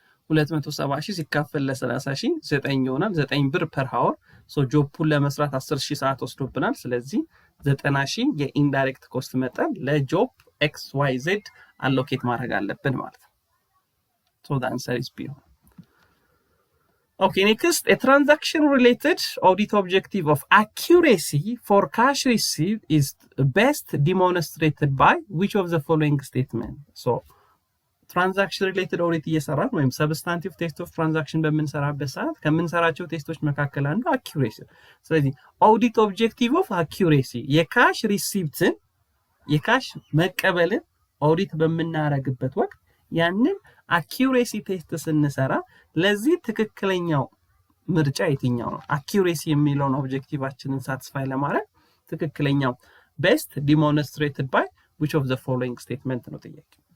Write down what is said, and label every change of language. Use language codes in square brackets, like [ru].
[am] 270,000 ሲካፈል ለ30,000 9 ይሆናል 9 ብር per hour so ጆፑን ለመስራት 10,000 ሰዓት ወስዶብናል ስለዚህ 90,000 የኢንዳይሬክት ኮስት መጠን ለጆብ xyz አሎኬት ማድረግ አለብን ማለት ነው [en] so the answer is B. Okay, next, a transaction-related audit objective of accuracy for cash received is best demonstrated by which of the following statement? So, transaction-related audit [am] እየሰራን ወይም [en] substantive test of transaction [am] በምንሰራበት ሰዓት ከምንሰራቸው ቴስቶች መካከል አንዱ accuracy። ስለዚህ [en] audit objective of accuracy [am] የካሽ ሪሲፕትን የካሽ መቀበልን አውዲት በምናደርግበት ወቅት ያንን አኪዩሬሲ ቴስት ስንሰራ ለዚህ ትክክለኛው ምርጫ የትኛው ነው አኪዩሬሲ የሚለውን ኦብጀክቲቫችንን ሳቲስፋይ ለማድረግ ትክክለኛው [en] best demonstrated by which of the following statement [am] ነው ጥያቄ